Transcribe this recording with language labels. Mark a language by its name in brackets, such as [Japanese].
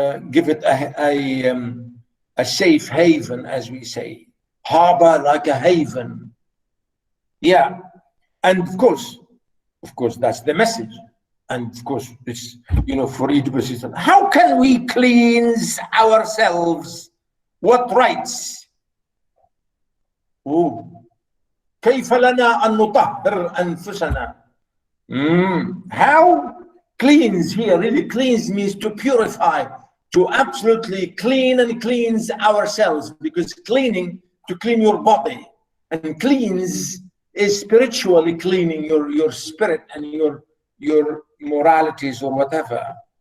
[English] give it a safe haven, as we say, harbor like a haven. Yeah, and of course, that's the message. And of course, it's, you know, for Oedipus, how can we cleanse ourselves? What rights? [Arabic] Oh, كيف لنا أن نطهر أنفسنا? [English] How? Cleanse here, really cleanse means to purify, to absolutely clean and cleanse ourselves, because cleaning, to clean your body, and cleanse is spiritually cleaning your spirit and your moralities or whatever.